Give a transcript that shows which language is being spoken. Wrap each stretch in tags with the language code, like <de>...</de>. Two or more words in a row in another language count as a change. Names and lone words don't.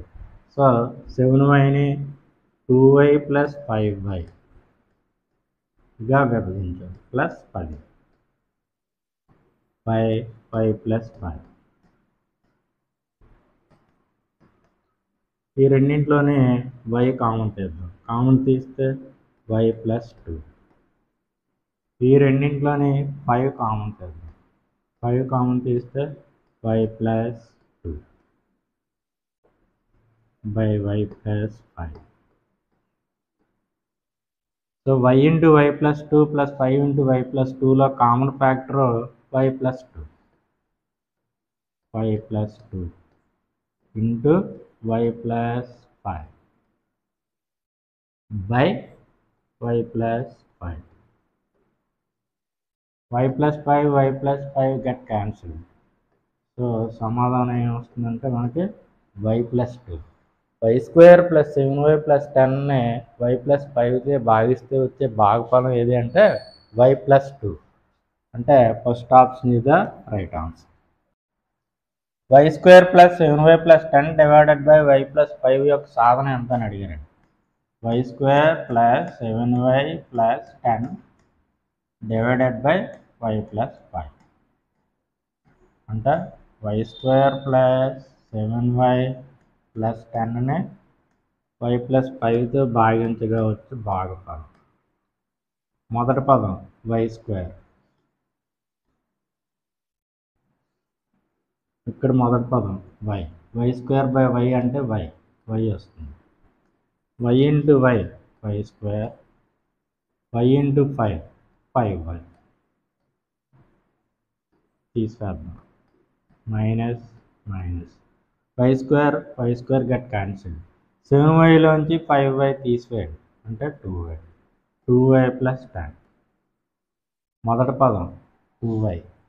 <te>సో 7yని 2y + 5yగా విభజించాం ప్లస్ 10 5 + 5. ఈ రెండింటిలోనే y కామన్ తీద్దాం. కామన్ తీస్తే y + 2. ఈ రెండింటిలోనే 5 కామన్ తీద్దాం. 5 కామన్ తీస్తే y + 2 బై y + 5. సో y × y + 2 + 5 × y + 2లో కామన్ ఫ్యాక్టర్ y + 2. y + 2 ఇంటూ y + 5 బై y + 5.</te> <en>y + 5 y + 5 get cancel.</en> <te>సో సమాధానం ఏమొస్తుందంటే మనకి y + 2. y² + 7y + 10ని y + 5తో భాగిస్తే వచ్చే భాగఫలం ఏది అంటే y + 2.</te> <en>అంటే first option is the right answer.</en> <te>y² + 7y + 10</te> <en>divided by</en> <te>y + 5 యొక్క సాధన ఎంత అని అడిగారండి. y² + 7y + 10</te> <en>divided by</en> <te>y + 5 అంటే y² + 7y + 10ని y + 5తో భాగించగా వచ్చే భాగఫలం. మొదటి పదం y². ఇక్కడ మొదటి పదం y. y² y అంటే y వస్తుంది. y × y y², y × 5 5y తీసేద్దాం.</te> <en>minus y² get cancel.</en> <te>7yలోంచి 5y తీసివేయండి అంటే 2y. 2y + 10. మొదటి పదం 2y.</te>